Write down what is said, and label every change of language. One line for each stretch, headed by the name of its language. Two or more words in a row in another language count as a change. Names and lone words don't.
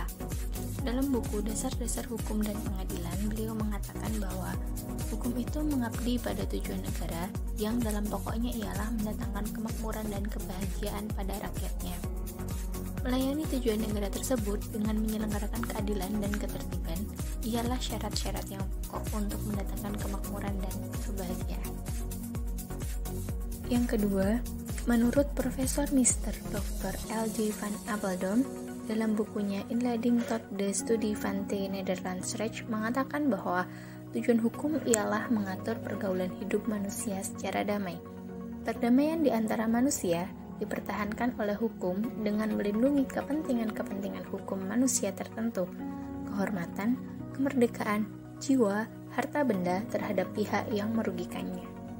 Indonesian: Dalam buku Dasar-Dasar Hukum dan Pengadilan, beliau mengatakan bahwa hukum itu mengabdi pada tujuan negara yang dalam pokoknya ialah mendatangkan kemakmuran dan kebahagiaan pada rakyatnya. Melayani tujuan negara tersebut dengan menyelenggarakan keadilan dan ketertiban ialah syarat-syarat yang pokok untuk mendatangkan kemakmuran dan kebahagiaan. Yang kedua, menurut Profesor Mr. Dr. L.J. van Apeldoorn dalam bukunya Inleiding tot de Studie van the Nederlands Recht mengatakan bahwa tujuan hukum ialah mengatur pergaulan hidup manusia secara damai. Perdamaian di antara manusia dipertahankan oleh hukum dengan melindungi kepentingan-kepentingan hukum manusia tertentu, kehormatan, kemerdekaan, jiwa, harta benda terhadap pihak yang merugikannya.